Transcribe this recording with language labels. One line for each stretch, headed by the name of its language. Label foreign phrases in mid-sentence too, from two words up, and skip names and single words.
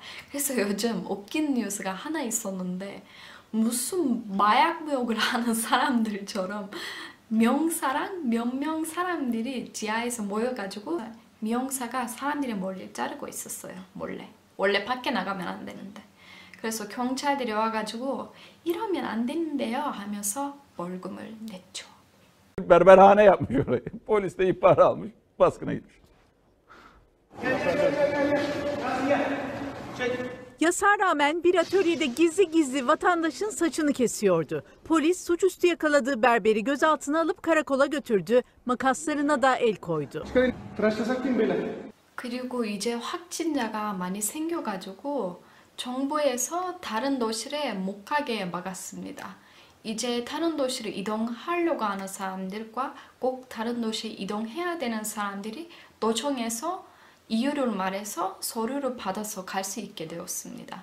Korean: 그래서 요즘 웃긴 뉴스가 하나 있었는데 무슨 마약 모욕을 하는 사람들처럼 명사랑 몇 명 사람들이 지하에서 모여가지고 미용사가 사람들의 머리를 자르고 있었어요. 몰래. 원래 밖에 나가면 안 되는데. 그래서 경찰들이 와가지고 이러면 안 되는데요 하면서 벌금을 냈죠.
Turkish: Berberhane yapmış orayı. Polis de ihbar almış, baskına gitmiş. Yasağa rağmen bir atölyede gizli gizli vatandaşın saçını kesiyordu. Polis suçüstü yakaladığı berberi gözaltına alıp karakola götürdü. Makaslarına da el koydu.
Korean: 그리고 이제 확진자가 많이 생겨가지고 정부에서 다른 도시에 못 가게 막았습니다. 이제 다른 도시로 이동하려고 하는 사람들과 꼭 다른 도시에 이동해야 되는 사람들이 도청에서 이유를 말해서 서류를 받아서 갈 수 있게 되었습니다.